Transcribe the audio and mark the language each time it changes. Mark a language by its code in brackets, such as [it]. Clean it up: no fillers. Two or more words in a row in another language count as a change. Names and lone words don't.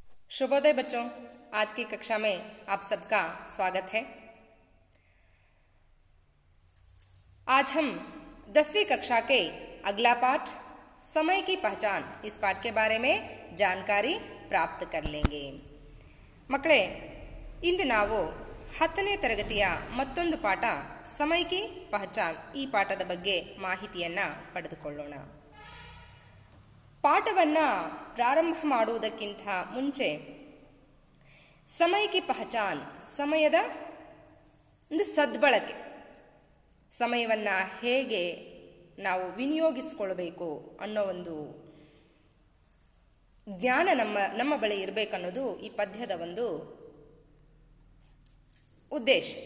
[hi] शुभोदय बच्चों, आज की कक्षा में आप सबका स्वागत है। आज हम 10वीं कक्षा के अगला पाठ समय की पहचान इस पाठ के बारे में जानकारी प्राप्त कर लेंगे। [kn] ಮಕ್ಕಳೇ, ಇಂದು ನಾವು 10ನೇ ತರಗತಿಯ ಮತ್ತೊಂದು ಪಾಠ ಸಮಯ ಕಿ ಪಹಚಾನ್ ಈ ಪಾಠದ ಬಗ್ಗೆ ಮಾಹಿತಿಯನ್ನು ಪಡೆದುಕೊಳ್ಳೋಣ. ಪಾಠವನ್ನು ಪ್ರಾರಂಭ ಮಾಡುವುದಕ್ಕಿಂತ ಮುಂಚೆ ಸಮಯ ಕಿ ಪಹಚಾನ್, ಸಮಯದ ಒಂದು ಸದ್ಬಳಕೆ, ಸಮಯವನ್ನು ಹೇಗೆ ನಾವು ವಿನಿಯೋಗಿಸಿಕೊಳ್ಳಬೇಕು ಅನ್ನೋ ಒಂದು ಜ್ಞಾನ ನಮ್ಮ ಬಳಿ ಇರಬೇಕನ್ನೋದು ಈ ಪದ್ಯದ ಒಂದು ಉದ್ದೇಶ.